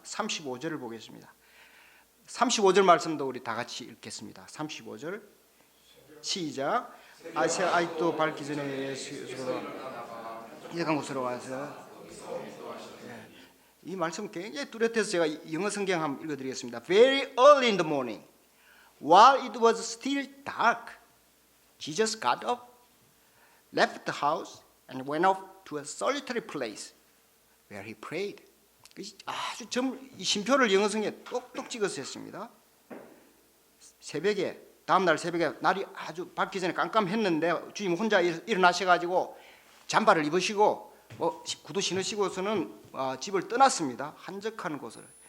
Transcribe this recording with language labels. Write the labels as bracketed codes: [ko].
[ko] 35절을 보겠습니다. 35절 말씀도 우리 다 같이 읽겠습니다. 35절 시작. 아직도 밝기 전에 예수로 이적한 곳으로 와서, 이 말씀 굉장히 뚜렷해서 제가 영어 성경 한번 읽어드리겠습니다. [en] Very early in the morning, while it was still dark, Jesus got up, left the house, and went off to a solitary place where he prayed. [ko] 아주 이 심표를 영어 성경에 똑똑 찍어서 했습니다. 다음날 새벽에 날이 아주 밝기 전에 깜깜했는데 주님 혼자 일어나셔가지고 잠바를 입으시고 구두 신으시고서는 집을 떠났습니다. 한적한 곳을.